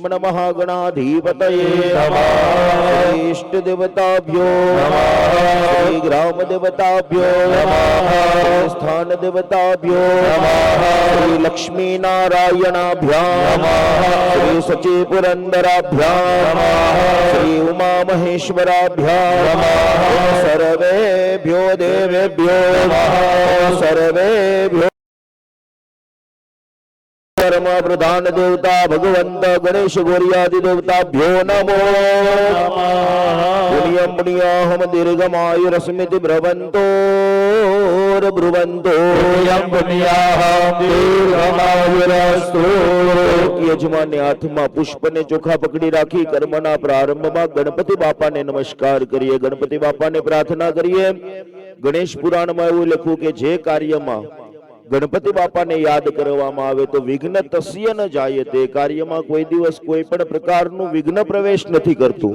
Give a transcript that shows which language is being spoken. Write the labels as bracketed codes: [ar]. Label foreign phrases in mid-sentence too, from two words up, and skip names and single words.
[sa] નમઃ ગણાધિપતયે નમઃ ઇષ્ટ દેવતાભ્યો નમઃ શ્રી ગ્રામ દેવતાભ્યો નમઃ સ્થાન દેવતાભ્યો નમઃ શ્રી લક્ષ્મી નારાયણાભ્યામ નમઃ શ્રી સચી પુરંદરાભ્યામ નમઃ શ્રી ઉમા મહેશ્વરાભ્યામ નમઃ સર્વેભ્યો દેવેભ્યો નમઃ સર્વેભ્યો कर्म प्रधान देवता भगवंत गणेश गौरियादि देवताभ्यो नमो पुण्यम पुण्याहम दीर्घमायुरस्मिति ब्रुवन्तो ब्रुवन्तो પુણ્યમ પુણ્યાહમ દીર્ઘમાયુરસ્તુ. [gu] યજમાનને હાથમાં પુષ્પને ચોખા પકડી રાખી કર્મના પ્રારંભમાં ગણપતિ બાપાને નમસ્કાર કરીએ, ગણપતિ બાપાને પ્રાર્થના કરીએ. ગણેશ પુરાણમાં એવું લખ્યું કે જે કાર્યમાં ગણપતિ બાપાને યાદ કરવામાં આવે તો વિઘ્ન તસ્ય ન જાય, તે કાર્યમાં કોઈ દિવસ કોઈ પણ પ્રકારનું વિઘ્ન પ્રવેશ નથી કરતું.